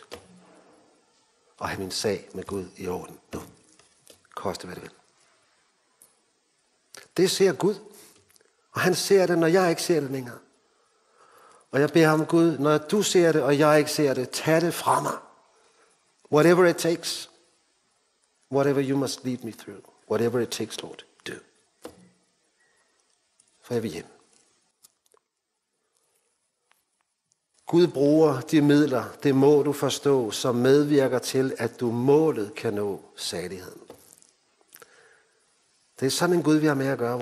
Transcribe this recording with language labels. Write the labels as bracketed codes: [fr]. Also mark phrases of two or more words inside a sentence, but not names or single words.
[da] At have min sag med Gud i orden nu. Koste hvad det vil. Det ser Gud. Og han ser det, når jeg ikke ser det længere. Og jeg beder ham, Gud, når du ser det, og jeg ikke ser det, tag det fra mig. [en] Whatever it takes. Whatever you must lead me through. Whatever it takes, Lord, do. [da] For jeg vil hjem. Gud bruger de midler, det må du forstå, som medvirker til, at du målet kan nå saligheden. Det er sådan en Gud, vi har med at gøre.